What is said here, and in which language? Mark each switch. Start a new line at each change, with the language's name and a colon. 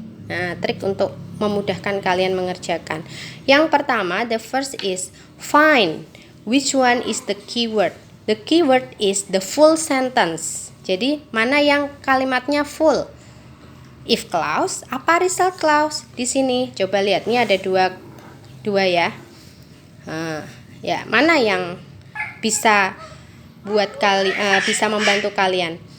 Indonesian: Nah, trik untuk memudahkan kalian mengerjakan. Yang pertama,
English: the first is find which one is the keyword. The keyword is the full sentence.
Indonesian: Jadi, mana yang kalimatnya full? If clause, apa result clause? Di sini, coba lihat, ini ada dua ya. Ya, mana yang bisa buat bisa membantu kalian?